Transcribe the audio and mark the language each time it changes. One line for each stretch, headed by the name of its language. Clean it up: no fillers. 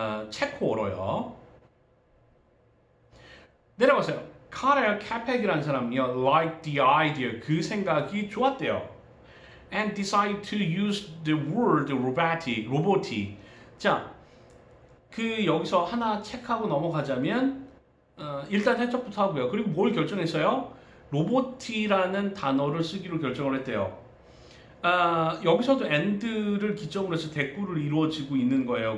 Korean: 체코어로요. 내려가세요. 카렐 카펙이라는 사람이요.
English: like the idea
Korean: 그 생각이 좋았대요.
English: and decide to use the word 로보티.
Korean: 자, 그 여기서 하나 체크하고 넘어가자면 일단 해석부터 하고요. 그리고 뭘 결정했어요? 로보티라는 단어를 쓰기로 결정을 했대요. 여기서도 and를 기점으로 해서 대꾸를 이루어지고 있는 거예요.